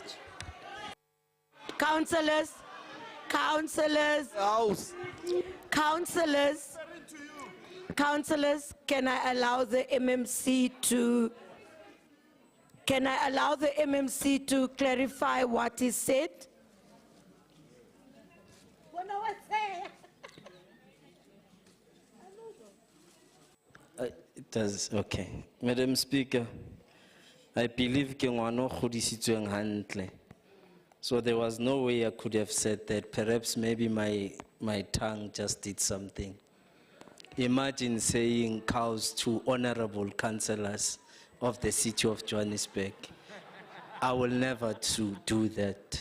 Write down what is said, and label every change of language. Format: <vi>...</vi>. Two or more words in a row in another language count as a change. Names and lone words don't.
<en>Councillors, councillors, can I allow the MMC to clarify what he said? It does, okay. Madam Speaker, I believe</en> <tn>ke ngwana o godisitsweng hantle.</tn> <en>So there was no way I could have said that. Perhaps maybe my tongue just did something. Imagine saying cows to honorable councillors of the city of Johannesburg. I will never do that.</en>